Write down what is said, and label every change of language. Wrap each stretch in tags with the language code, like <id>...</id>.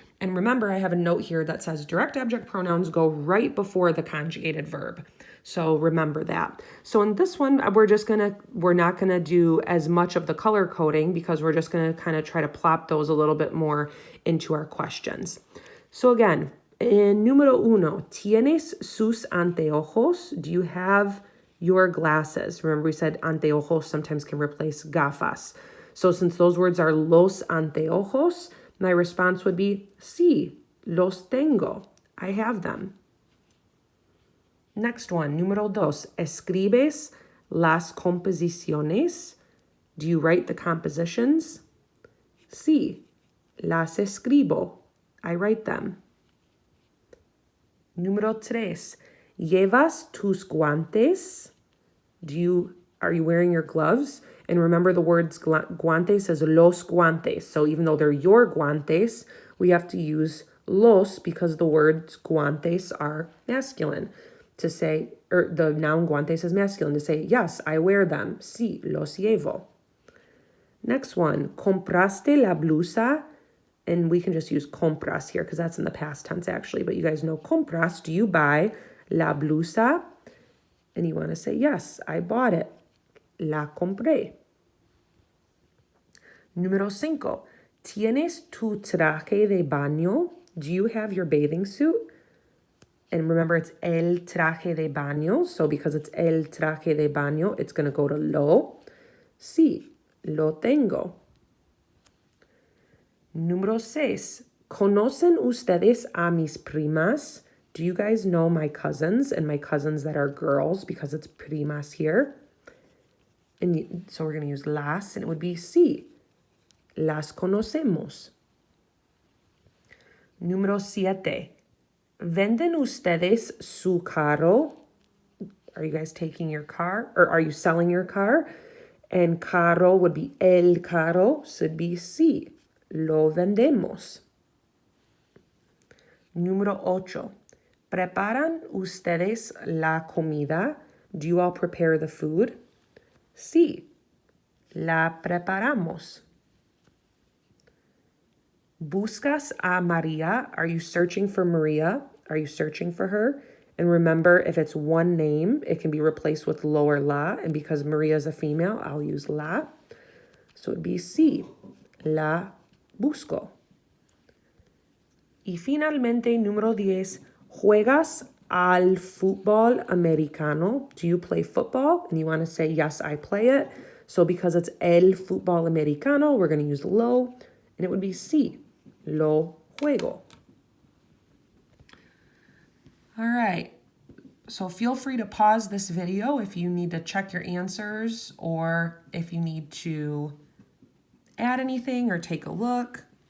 <en>And remember, I have a note here that says direct object pronouns go right before the conjugated verb. So remember that. So in this one, we're not gonna do as much of the color coding because we're just gonna kind of try to plop those a little bit more into our questions. So again, in</en> <es>número 1, ¿tienes sus anteojos?</es> <en>Do you have your glasses? Remember we said anteojos sometimes can replace gafas. So since those words are los anteojos, my response would be</en> <es>sí, los tengo.</es> <en>I have them. Next one,</en> <es>número 2, ¿escribes las composiciones?</es> <en>Do you write the compositions?</en> <es>Sí, las escribo.</es> <en>I write them.</en> <es>Número 3, ¿llevas tus guantes?</es> <en>Are you wearing your gloves? And remember the words guantes as los guantes. So even though they're your guantes, we have to use los because the words guantes are masculine. To say, or the noun guantes is masculine. To say, yes, I wear them.</en> <es>Sí, los llevo.</es> <en>Next one,</en> <es>¿compraste la blusa?</es> <en>And we can just use compras here because that's in the past tense actually. But you guys know compras. Do you buy la blusa? And you want to say, yes, I bought it.</en> <es>La compré. Número 5. ¿Tienes tu traje de baño?</es> <en>Do you have your bathing suit? And remember, it's el traje de baño. So because it's el traje de baño, it's going to go to lo.</en> <es>Sí, lo tengo. Número 6. ¿Conocen ustedes a mis primas?</es> <en>Do you guys know my cousins and my cousins that are girls because it's primas here? And so we're going to use las, and it would be sí.</en> <es>Las conocemos. Número 7. ¿Venden ustedes su carro?</es> <en>Are you guys taking your car? Or are you selling your car? And carro would be el carro, so it'd be sí.</en> <es>Lo vendemos. Número 8. ¿Preparan ustedes la comida?</es> <en>Do you all prepare the food?</en> <es>Sí. La preparamos. ¿Buscas a María?</es> <en>Are you searching for Maria? Are you searching for her? And remember, if it's one name, it can be replaced with lower la. And because Maria is a female, I'll use la. So it'd be</en> <es>sí. La busco. Y finalmente, número 10. ¿Juegas al fútbol americano?</es> <en>Do you play football? And you want to say, yes, I play it. So because it's el fútbol americano, we're going to use lo. And it would be sí.</en> <es>Lo juego.</es> <en>All right. So feel free to pause this video if you need to check your answers or if you need to add anything or take a look.</en>